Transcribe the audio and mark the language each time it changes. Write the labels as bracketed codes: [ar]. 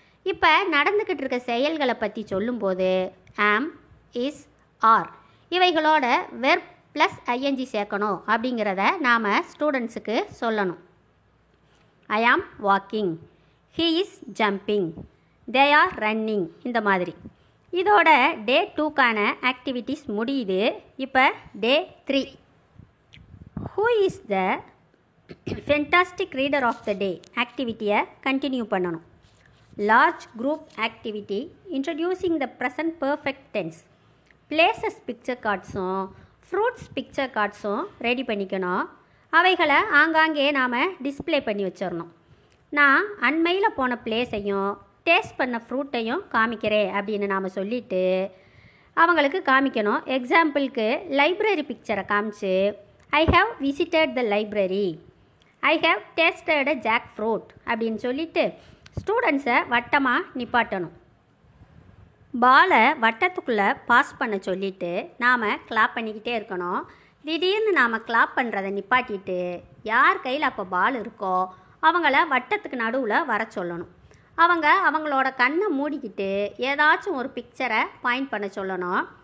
[ta] இப்போ நடந்துக்கிட்டு இருக்க செயல்களை பற்றி சொல்லும்போது ஆம், is, R இவைகளோட verb plus ING சேர்க்கணும் அப்படிங்கிறத நாம் ஸ்டூடெண்ட்ஸுக்கு சொல்லணும். [en] I am walking, he is jumping, they are running [ta] இந்த மாதிரி. இதோட டே 2க்கான ஆக்டிவிட்டீஸ் முடியுது. இப்போ டே 3 [en] Who is the fantastic reader of the day [ta] ஆக்டிவிட்டியை continue பண்ணணும். [en] Large group activity introducing the present perfect tense. [ta] Places picture கார்ட்ஸும் fruits picture கார்ட்ஸும் ready பண்ணிக்கணும். அவைகளை ஆங்காங்கே நாம் டிஸ்பிளே பண்ணி வச்சிடணும். நான் அண்மையில் போன பிளேஸையும் டேஸ்ட் பண்ண ஃப்ரூட்டையும் காமிக்கிறேன் அப்படின்னு நாம் சொல்லிவிட்டு அவங்களுக்கு காமிக்கணும். எக்ஸாம்பிளுக்கு லைப்ரரி பிக்சரை காமிச்சு [en] I have visited the library, I have tasted a jackfruit [ta] அப்படின்னு சொல்லிட்டு ஸ்டூடெண்ட்ஸை வட்டமாக நிப்பாட்டணும். பாலை வட்டத்துக்குள்ளே பாஸ் பண்ண சொல்லிவிட்டு நாம் கிளாப் பண்ணிக்கிட்டே இருக்கணும். திடீர்னு நாம் கிளாப் பண்ணுறதை நிப்பாட்டிட்டு யார் கையில் அப்போ பால் இருக்கோ அவங்கள வட்டத்துக்கு நடுவில் வர சொல்லணும். அவங்க அவங்களோட கண்ணை மூடிக்கிட்டு ஏதாச்சும் ஒரு பிக்சரை பாயிண்ட் பண்ண சொல்லணும்.